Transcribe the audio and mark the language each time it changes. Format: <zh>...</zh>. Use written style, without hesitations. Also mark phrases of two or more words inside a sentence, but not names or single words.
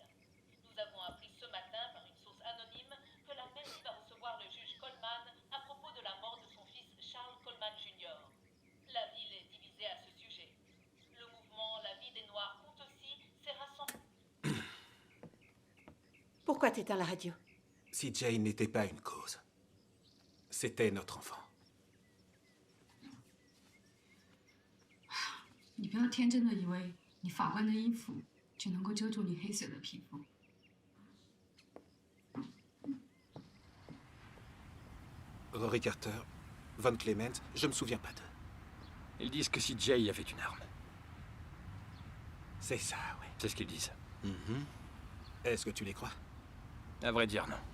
<fr>Nous avons appris ce matin par une source anonyme que la mairie va recevoir le juge Coleman à propos de la mort de son fils Charles Coleman Jr. La ville est divisée à ce sujet. Le mouvement La Vie des Noirs compte aussi s'est rassemblé. Pourquoi t'éteins la radio? CJ n'était pas une cause. C'était notre enfant.</fr> <zh>你不要天真的以为你法官的衣服就能够遮住你黑色的皮肤。</zh> <fr>Rory Carter, Von Clement, je me souviens pas d'eux. Ils disent que CJ avait une arme. C'est ça, oui. C'est ce qu'ils disent. Mhm. Est-ce que tu les crois? À vrai dire, non.</fr>